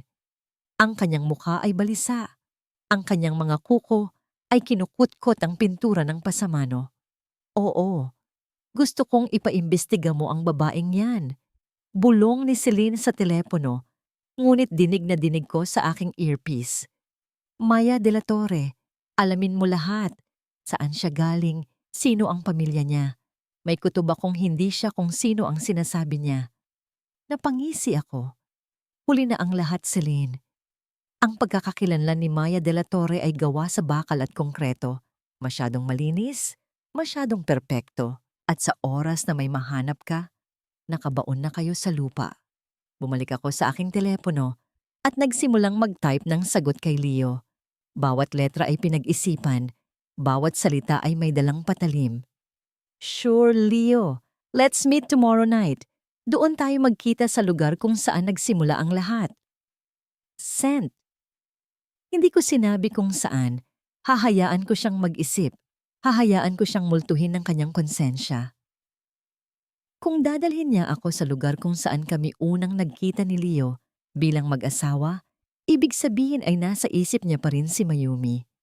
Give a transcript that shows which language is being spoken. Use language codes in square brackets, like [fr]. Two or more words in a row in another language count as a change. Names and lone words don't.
[tl] Ang kanyang mukha ay balisa. Ang kanyang mga kuko ay kinukutkot ang pintura ng pasamano. Oo, gusto kong ipaimbestiga mo ang babaeng yan. Bulong ni Celine sa telepono, ngunit dinig na dinig ko sa aking earpiece. Maya de la Torre, alamin mo lahat. Saan siya galing, sino ang pamilya niya. May kutob akong hindi siya kung sino ang sinasabi niya. Napangisi ako. Huli na ang lahat, Celine. Ang pagkakakilanlan ni Maya de la Torre ay gawa sa bakal at konkreto. Masyadong malinis, masyadong perpekto. At sa oras na may mahanap ka, nakabaon na kayo sa lupa. Bumalik ako sa aking telepono at nagsimulang mag-type ng sagot kay Leo. Bawat letra ay pinag-isipan, bawat salita ay may dalang patalim. [en] Sure, Leo. Let's meet tomorrow night. [tl] Doon tayo magkita sa lugar kung saan nagsimula ang lahat. Sent. Hindi ko sinabi kung saan. Hahayaan ko siyang mag-isip. Hahayaan ko siyang multuhin ng kanyang konsensya. Kung dadalhin niya ako sa lugar kung saan kami unang nagkita ni Leo bilang mag-asawa, ibig sabihin ay nasa isip niya pa rin si Mayumi.